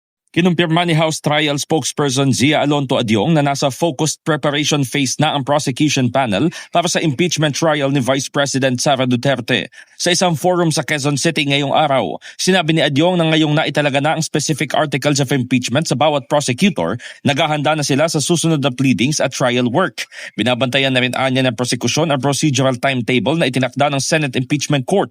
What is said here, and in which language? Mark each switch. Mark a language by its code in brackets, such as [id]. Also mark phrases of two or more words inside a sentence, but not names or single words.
[tl] Kinumpirma ni House Trial Spokesperson Zia Alonto Adyong na nasa [en] focused preparation phase [tl] na ang prosecution panel para sa impeachment trial ni Vice President Sara Duterte. Sa isang forum sa Quezon City ngayong araw, sinabi ni Adyong na ngayong naitalaga na ang [en] specific articles of impeachment [tl] sa bawat prosecutor, naghahanda na sila sa susunod na pleadings at [en] trial work. [tl] Binabantayan na rin anya ng prosekusyon ang [en] procedural timetable [tl] na itinakda ng Senate Impeachment Court.